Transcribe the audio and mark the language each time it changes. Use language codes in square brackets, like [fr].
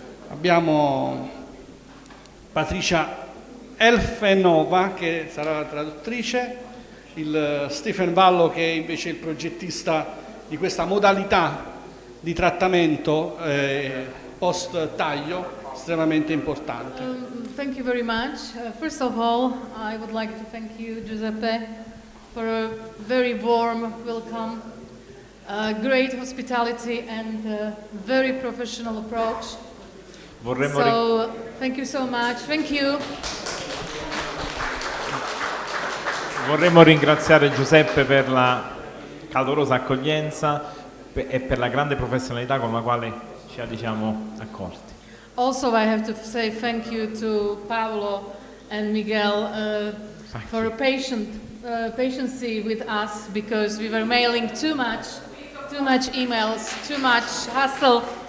[it] Abbiamo Patricia Elfenova che sarà la traduttrice, il Stephen Vallo che è invece il progettista di questa modalità di trattamento post taglio estremamente importante. [en] Thank you very much. First of all, I would like to thank you, Giuseppe, for a very warm welcome, great hospitality and very professional approach. Thank you so much. Thank you. [it] Vorremmo ringraziare Giuseppe per la calorosa accoglienza e per la grande professionalità con la quale ci ha accolti. [en] Also, I have to say thank you to Paolo and Miguel for a patience with us, because we were mailing too much emails, too much hassle.